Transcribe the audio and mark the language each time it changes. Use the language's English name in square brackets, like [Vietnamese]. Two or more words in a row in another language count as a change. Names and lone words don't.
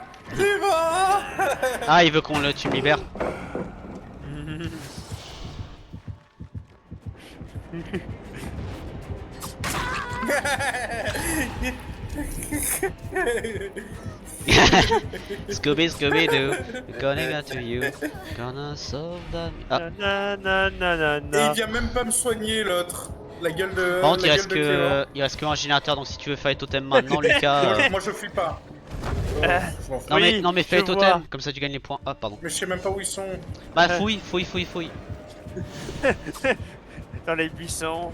[French] Simon. Ah, il veut tu me libères. [English] Scooby, Scooby-Doo, gonna get to you, gonna solve the... Ah, Na, na, na, na, [French] Et na. il vient même pas me soigner l'autre. La gueule de. par contre, la gueule de Clément. il reste que un générateur, donc si tu veux faire les totems maintenant, Lucas... Moi je fuis pas. Oh, je m'en fous. Oui, non mais fais je les totems, vois. comme ça tu gagnes les points. Ah, pardon. Mais je sais même pas où ils sont. Bah, fouille. Dans les buissons.